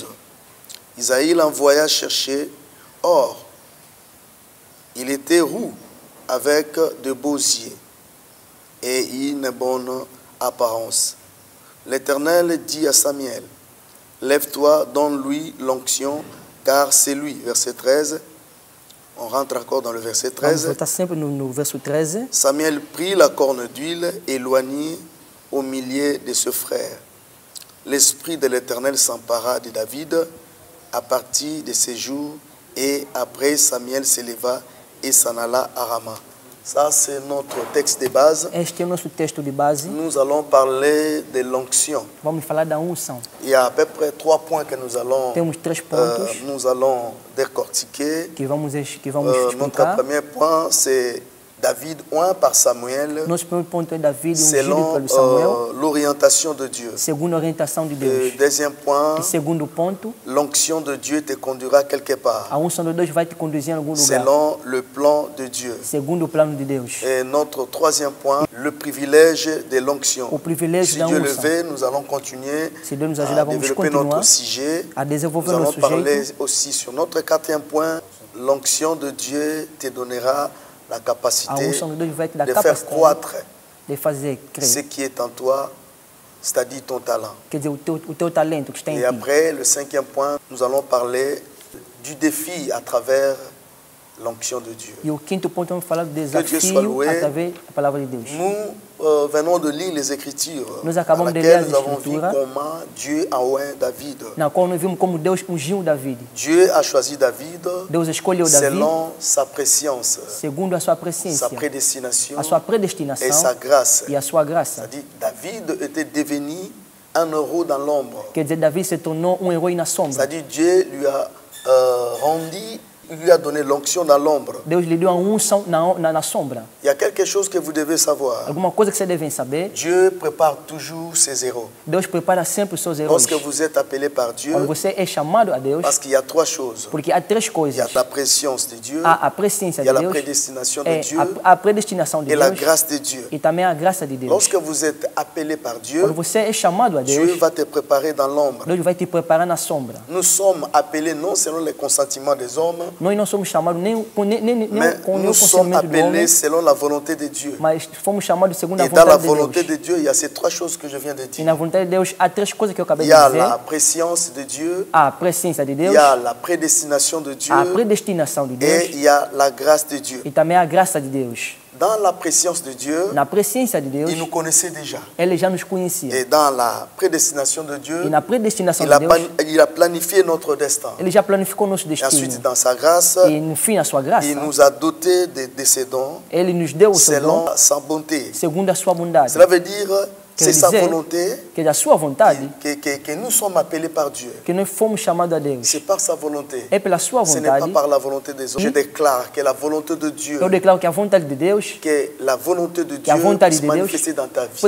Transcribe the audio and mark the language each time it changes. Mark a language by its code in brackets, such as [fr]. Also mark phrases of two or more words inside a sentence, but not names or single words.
[fr] Isaïe l'envoya chercher. Or, il était roux avec de beaux yeux et une bonne apparence. L'Éternel dit à Samuel, lève-toi, donne-lui l'onction, car c'est lui. Verset 13. On rentre encore dans le verset [pt] Vamos [fr] 13. [pt] voltar sempre no verso 13. [fr] Samuel prit la corne d'huile et l'oignit au milieu de ses frères. L'Esprit de l'Éternel s'empara de David à partir de ces jours, et après Samuel s'éleva et s'en alla à Rama. Ça, c'est notre texte de base. [pt] Este é o nosso texto de base. [fr] Nous allons parler de l'onction. [pt] Vamos falar da unção. [fr] Il y a à peu près 3 points que nous allons, [pt] Temos 3 pontos [fr] décortiquer. [pt] que vamos [fr] Notre [pt] explicar. [fr] premier point, c'est David oint par Samuel [pt] Nosso primeiro ponto é David ungido [fr] selon [pt] pelo Samuel, [fr] l'orientation de Dieu. [pt] segundo a orientação de Deus. [fr] Deuxième point, [pt] E segundo ponto, [fr] l'onction de Dieu te conduira quelque part, [pt] a unção de Deus vai te conduzir em algum lugar, [fr] selon le plan de Dieu. [pt] segundo o plano de Deus. [fr] Et notre troisième point, le privilège de l'onction. [pt] O privilégio [fr] Si [pt] da [fr] Dieu le [pt] unção. [fr] veut, nous allons continuer [pt] Se Deus nos [fr] à [pt] ajudar, vamos [fr] développer [pt] continuar [fr] notre sujet. [pt] a desenvolver [fr] Nous allons [pt] nosso [fr] parler [pt] jeito. [fr] aussi sur notre quatrième point, l'onction de Dieu te donnera la [pt] A [fr] capacité [pt] unção de Deus vai te dar [fr] de faire [pt] capacidade [fr] croître [pt] de fazer [fr] ce [pt] crer. [fr] qui est en toi, c'est-à-dire ton talent. [pt] Quer dizer, o teu talento que está em [fr] Et [pt] ti. [fr] après, le cinquième point, nous allons parler du défi à travers l'onction de Dieu. [pt] E o quinto ponto, vamos falar do [fr] Dieu soit [pt] desafio [fr] loué. [pt] através da palavra de Deus. [fr] Nous venons de lire les Écritures Nous dans [pt] acabamos de ler [fr] lesquelles [pt] as [fr] nous avons vu [pt] Escrituras. [fr] comment Dieu a oint David. [pt] Na qual nós vimos como Deus ungiu David. [fr] Dieu a choisi David [pt] Deus escolheu David [fr] selon sa prescience, [pt] segundo a sua [fr] sa [pt] presciência, [fr] prédestination [pt] a sua [fr] et [pt] predestinação [fr] sa grâce. [pt] e a sua graça. [fr] C'est-à-dire David était devenu un héros dans l'ombre. [pt] Quer dizer, Davi se tornou um herói na sombra. [fr] C'est-à-dire Dieu lui a rendu, il lui a donné l'onction dans l'ombre. [pt] Deus lhe deu a unção na sombra. [fr] Il y a quelque chose que vous devez savoir. [pt] Alguma coisa que vocês devem saber. [fr] Dieu prépare toujours ses héros. [pt] Deus prepara sempre os seus heróis. [fr] Lorsque vous êtes appelé par Dieu, [pt] Quando você é chamado a Deus, [fr] parce qu'il y a trois choses. [pt] porque há três [fr] Il y a [pt] coisas. [fr] la préscience de Dieu, [pt] Há a presciência [fr] il y a [pt] de [fr] la [pt] Deus, [fr] prédestination de [pt] é [fr] Dieu [pt] a predestinação de [fr] et la [pt] Deus [fr] grâce de Dieu. [pt] e também a graça de Deus. [fr] Lorsque vous êtes appelé par Dieu, [pt] Quando você é chamado a [fr] Dieu [pt] Deus, [fr] va te préparer dans l'ombre. [pt] Deus vai te preparar na sombra. [fr] Nous sommes appelés non selon les consentiments des hommes, [pt] Nós não somos chamados nem com [fr] mais [pt] o [fr] nous sommes [pt] consentimento do homem, [fr] appelés selon la volonté de Dieu. [pt] mas fomos chamados segundo a [fr] Et dans la [pt] vontade de [fr] volonté [pt] Deus. [fr] de Dieu, il y a ces trois choses que je viens de [pt] E [fr] dire. [pt] na vontade de Deus há três coisas que eu acabei [fr] Il [pt] de [fr] y a [pt] dizer. [fr] la préscience de Dieu, [pt] Há a presciência de [fr] il [pt] Deus, [fr] y a la prédestination de Dieu [pt] a predestinação de [fr] et [pt] Deus [fr] il y a la grâce de Dieu. [pt] e também a graça de Deus. [fr] Dans la préscience de Dieu, [pt] Na presciência de Deus, [fr] il nous connaissait déjà. [pt] Ele já nos conhecia. [fr] Et dans la prédestination de [pt] E [fr] Dieu, [pt] na predestinação [fr] il [pt] de [fr] a, [pt] Deus, [fr] il a planifié notre destin. [pt] Ele já planificou nosso [fr] Et ensuite, [pt] destino. [fr] dans sa grâce, [pt] E no fim, a sua graça, [fr] il nous a dotés de ses dons [pt] Ele nos deu o seu dom [fr] selon sa bonté. [pt] segundo a sua bondade. [fr] Cela veut dire [pt] Quer [fr] c'est sa [pt] dizer [fr] volonté [pt] que da sua vontade [fr] que nous sommes appelés par Dieu. [pt] que nós fomos chamados a Deus. [fr] C'est par sa volonté. [pt] É pela sua [fr] Ce n'est pas [pt] vontade. [fr] par la volonté des hommes. Je déclare que la volonté de Dieu, [pt] Eu declaro que a vontade de Deus [fr] que la volonté de [pt] que a [fr] Dieu [pt] vontade [fr] puisse [pt] de Deus [fr] manifester dans ta vie.